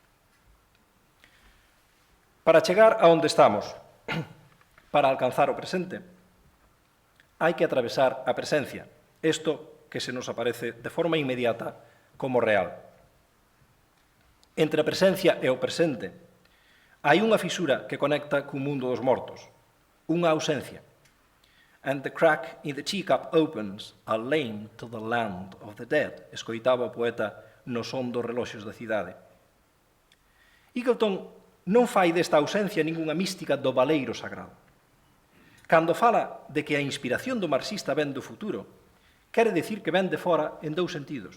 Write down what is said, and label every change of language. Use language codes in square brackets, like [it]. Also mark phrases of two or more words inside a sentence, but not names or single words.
[gl] Para chegar a onde estamos, para alcanzar o presente, hai que atravesar a presencia, isto que se nos aparece de forma inmediata como real. Entre a presencia e o presente, hai unha fisura que conecta cun mundo dos mortos, unha ausencia. [en] And the crack in the teacup opens, a lane to the land of the dead, [gl] escoitaba o poeta no son dos reloxos da cidade. Eagleton non fai desta ausencia ningunha mística do baleiro sagrado. Cando fala de que a inspiración do marxista ven do futuro, quere dicir que ven de fora en dous sentidos.